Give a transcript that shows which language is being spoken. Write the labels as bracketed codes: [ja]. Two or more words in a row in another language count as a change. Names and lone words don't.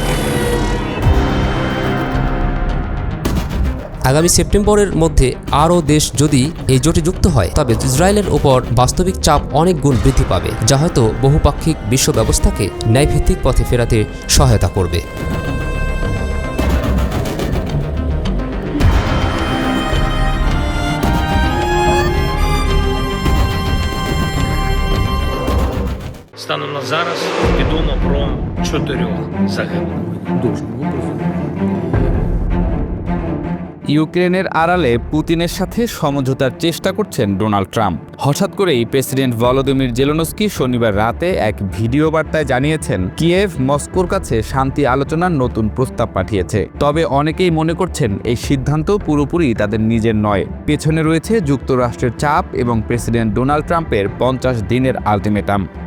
[bn] আগামী সেপ্টেম্বরের মধ্যে আরও দেশ যদি এই জোটে যুক্ত হয়, তবে ইসরায়েলের ওপর বাস্তবিক চাপ অনেক গুণ বৃদ্ধি পাবে, যা হয়তো বহুপাক্ষিক বিশ্ব ব্যবস্থাকে ন্যায়ভিত্তিক পথে ফেরাতে সহায়তা করবে। [uk] Станом на зараз відомо про 4 загиблих. [bn] ইউক্রেনের আড়ালে পুতিনের সাথে সমঝোতার চেষ্টা করছেন ডোনাল্ড ট্রাম্প। হঠাৎ করেই প্রেসিডেন্ট ভলোদিমির জেলেনস্কি শনিবার রাতে এক ভিডিও বার্তায় জানিয়েছেন কিয়েভ মস্কোর কাছে শান্তি আলোচনার নতুন প্রস্তাব পাঠিয়েছে। তবে অনেকেই মনে করছেন এই সিদ্ধান্ত পুরোপুরি তাদের নিজের নয়, পেছনে রয়েছে যুক্তরাষ্ট্রের চাপ এবং প্রেসিডেন্ট ডোনাল্ড ট্রাম্পের 50 দিনের আলটিমেটাম।